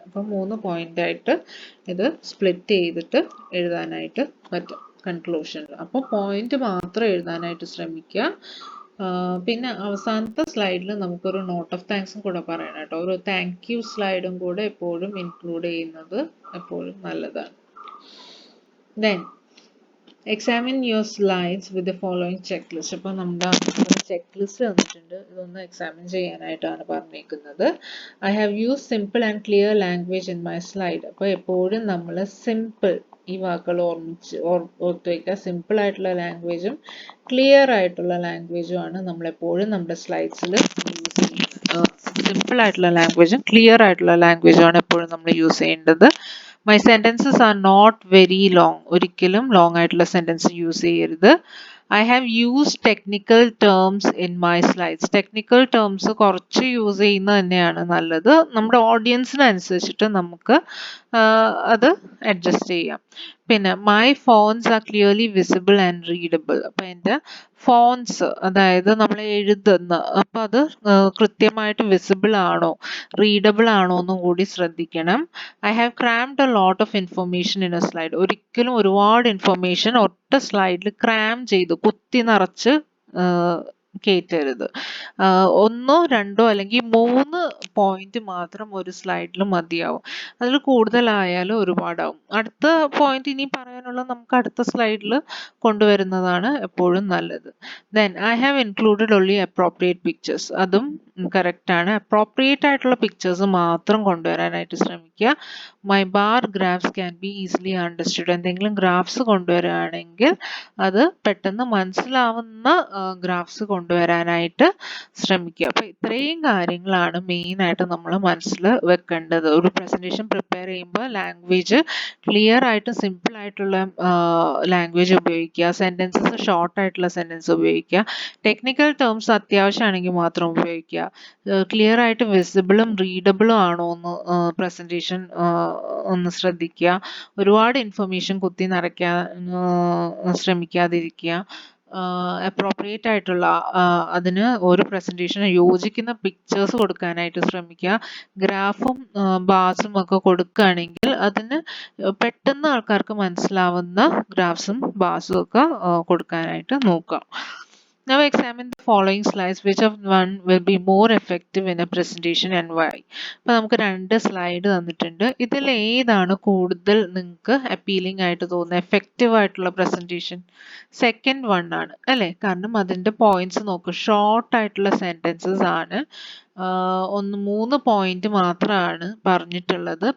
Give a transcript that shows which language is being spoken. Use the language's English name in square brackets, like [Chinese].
[Malayalam] അപ്പോൾ 3 പോയിന്റ് ആയിട്ട് ഇത് സ്പ്ലിറ്റ് ചെയ്തിട്ട് എഴുതാനായിട്ട് പറ്റും കൺക്ലൂഷനിൽ. അപ്പോൾ പോയിന്റ് മാത്രം എഴുതാനായിട്ട് ശ്രമിക്കുക. പിന്നെ അവസാനത്തെ സ്ലൈഡിൽ നമുക്കൊരു നോട്ട് ഓഫ് താങ്ക്സും കൂടെ പറയണം കേട്ടോ. ഒരു താങ്ക് യു സ്ലൈഡും കൂടെ എപ്പോഴും ഇൻക്ലൂഡ് ചെയ്യുന്നത് എപ്പോഴും നല്ലതാണ്. [English] Then examine your slides with the following checklist. [Malayalam] അപ്പോൾ നമ്മുടെ ചെക്ക്ലിസ്റ്റ് തന്നിട്ടുണ്ട്. ഇതൊന്ന് എക്സാമിൻ ചെയ്യാനായിട്ടാണ് പറഞ്ഞേക്കുന്നത്. [English] I have used simple and clear language in my slide. [Malayalam] അപ്പോൾ എപ്പോഴും നമ്മൾ സിമ്പിൾ ഈ വാക്കുകൾ ഓർത്ത് വയ്ക്കുക. സിമ്പിൾ ആയിട്ടുള്ള ലാംഗ്വേജും ക്ലിയർ ആയിട്ടുള്ള ലാംഗ്വേജും ആണ് നമ്മളെപ്പോഴും നമ്മുടെ സ്ലൈഡ്സിൽ യൂസ് ചെയ്യുന്നത്. സിമ്പിൾ ആയിട്ടുള്ള ലാംഗ്വേജും ക്ലിയർ ആയിട്ടുള്ള ലാംഗ്വേജും ആണ് എപ്പോഴും നമ്മൾ യൂസ് ചെയ്യേണ്ടത്. [English] My sentences are not very long. [Malayalam] ഒരിക്കലും ലോങ് ആയിട്ടുള്ള സെന്റൻസ് യൂസ് ചെയ്യരുത്. [English] I have used technical terms in my slides. [Malayalam] Technical terms കുറച്ച് യൂസ് ചെയ്യുന്നത് തന്നെയാണ് നല്ലത്. നമ്മുടെ ഓഡിയൻസിനനുസരിച്ചിട്ട് നമുക്ക് അത് അഡ്ജസ്റ്റ് ചെയ്യാം. പിന്നെ [English] my fonts are clearly visible and readable. [Malayalam] അപ്പോൾ എൻ്റെ ഫോൺസ് അതായത് നമ്മൾ എഴുതുന്ന അപ്പം അത് കൃത്യമായിട്ട് വിസിബിൾ ആണോ റീഡബിൾ ആണോ എന്നും കൂടി ശ്രദ്ധിക്കണം. [English] I have crammed a lot of information in a slide. [Malayalam] ഒരിക്കലും ഒരുപാട് ഇൻഫർമേഷൻ ഒറ്റ സ്ലൈഡിൽ ക്രാം ചെയ്ത് കുത്തി നിറച്ച് കയറ്റരുത്. 1 2 അല്ലെങ്കിൽ 3 പോയിന്റ് മാത്രം ഒരു സ്ലൈഡിൽ മതിയാവും. അതിൽ കൂടുതലായാലും ഒരുപാടാവും. അടുത്ത പോയിന്റ് ഇനി പറയാനുള്ളത് നമുക്ക് അടുത്ത സ്ലൈഡിൽ കൊണ്ടുവരുന്നതാണ് എപ്പോഴും നല്ലത്. [English] Then I have included only appropriate pictures. [Malayalam] അതും കറക്റ്റ് ആണ്. അപ്രോപ്രിയേറ്റ് ആയിട്ടുള്ള പിക്ചേഴ്സ് മാത്രം കൊണ്ടുവരാനായിട്ട് ശ്രമിക്കുക. [English] My bar graphs can be easily understood. [Malayalam] എന്തെങ്കിലും ഗ്രാഫ്സ് കൊണ്ടുവരികയാണെങ്കിൽ അത് പെട്ടെന്ന് മനസ്സിലാവുന്ന ഗ്രാഫ്സ് കൊണ്ടുവരാനായിട്ട് ശ്രമിക്കുക. അപ്പോൾ ഇത്രയും കാര്യങ്ങളാണ് മെയിൻ ആയിട്ട് നമ്മൾ മനസ്സിൽ വെക്കേണ്ടത്. ഒരു പ്രസന്റേഷൻ പ്രിപ്പയർ ചെയ്യുമ്പോൾ ലാംഗ്വേജ് ക്ലിയർ ആയിട്ട് സിമ്പിൾ ആയിട്ടുള്ള ലാംഗ്വേജ് ഉപയോഗിക്കുക. സെന്റൻസസ് ഷോർട്ട് ആയിട്ടുള്ള സെന്റൻസ് ഉപയോഗിക്കുക. ടെക്നിക്കൽ ടേംസ് അത്യാവശ്യമാണെങ്കിൽ മാത്രം ഉപയോഗിക്കുക. ക്ലിയർ ആയിട്ട് വിസിബിളും റീഡബിളും ആണോ എന്ന് പ്രസന്റേഷൻ ഒന്ന് ശ്രദ്ധിക്കുക. ഒരുപാട് ഇൻഫർമേഷൻ കുത്തി നിറയ്ക്കാൻ ശ്രമിക്കാതിരിക്കുക. അപ്രോപ്രിയേറ്റ് ആയിട്ടുള്ള അതിന് ഒരു പ്രസന്റേഷന് യോജിക്കുന്ന പിക്ചേഴ്സ് കൊടുക്കാനായിട്ട് ശ്രമിക്കുക. ഗ്രാഫും ബാർസും ഒക്കെ കൊടുക്കുകയാണെങ്കിൽ അതിന് പെട്ടെന്ന് ആൾക്കാർക്ക് മനസ്സിലാവുന്ന ഗ്രാഫ്സും ബാർസും ഒക്കെ കൊടുക്കാനായിട്ട് നോക്കുക. [English] Now examine the following slides. Which of one will be more effective in a presentation and why? [Malayalam] അപ്പോൾ നമുക്ക് 2 സ്ലൈഡ് തന്നിട്ടുണ്ട്. ഇതിൽ ഏതാണ് കൂടുതൽ നിങ്ങൾക്ക് അപ്പീലിംഗ് ആയിട്ട് തോന്നുന്നത്, എഫക്റ്റീവ് ആയിട്ടുള്ള പ്രസന്റേഷൻ? സെക്കൻഡ് വൺ ആണ് അല്ലേ? കാരണം അതിൻ്റെ പോയിന്റ്സ് നോക്കുക, ഷോർട്ട് ആയിട്ടുള്ള സെന്റൻസസ് ആണ്. 3 പോയിന്റ് മാത്രമാണ് പറഞ്ഞിട്ടുള്ളത്.